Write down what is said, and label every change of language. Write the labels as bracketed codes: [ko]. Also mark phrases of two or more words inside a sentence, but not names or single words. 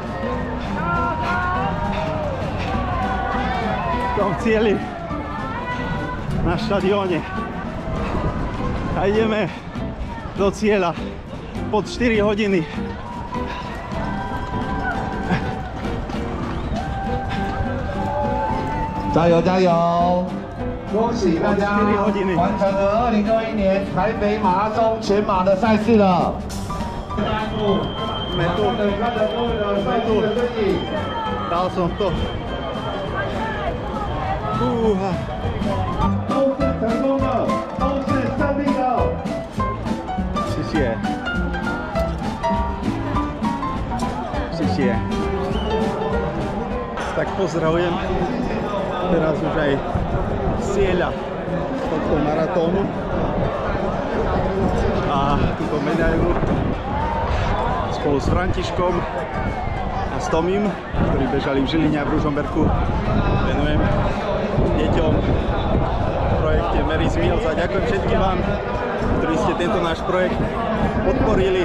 [sk] V tom cieli na štadióne. A ideme do cieľa pod 4 hodiny. Jajo, jajo! [zh] 恭喜大家 [sk] 4 hodiny. [zh] 完成了2021年台北马拉松全马的赛事了。 [sk] Sme tu. Dal som to. Fúha. [zh] 都是成功的，都是胜利的。谢谢。谢谢. [sk] Tak pozdravujem teraz už aj cieľa tohto maratónu a túto medailu spolu s Františkom a s Tomím, ktorí bežali v Žiline a v Ružomberku, venujem deťom v projekte Mary's Meals a ďakujem všetkým vám, ktorí ste tento náš projekt podporili.